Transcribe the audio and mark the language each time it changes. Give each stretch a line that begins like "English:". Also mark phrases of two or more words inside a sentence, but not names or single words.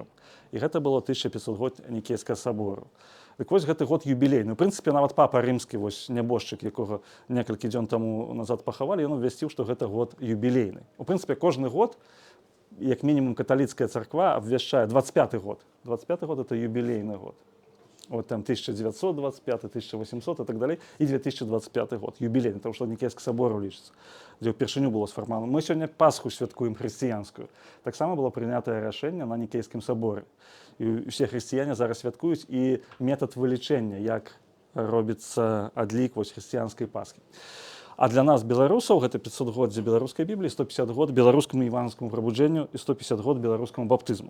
Belarusian: І гэта было 1500 год Нікейскага сабору. Так вось гэты год юбілейны. У прынцыпе, нават папа рымскі, вось нябожчык, якога некалькі дзён таму назад пахавалі, ён абвясціў, што гэта год юбілейны. У прынцыпе, кожны год, як мінімум каталіцкая царква абвяшчае 25-й год. 25-й год это юбілейны год.
Russian: Вот там 1925, 1800 и так далее, и 2025 год, юбилейный, потому что
Belarusian: Нікейскі сабор лічыцца, дзе ўпершыню было сфармавана. Мы сёння Пасху святкуем хрысціянскую. Таксама было прынятае рашэнне на Нікейскім саборы. І ўсе хрысціяне зараз святкуюць і метад вылічэння, як робіцца адлік вось хрысціянскай Пасхі. А для нас, беларусаў, гэта 500 год за беларускай Бібліі, 150 год беларускаму іванскаму прабуджэнню і 150 год беларускаму баптызму.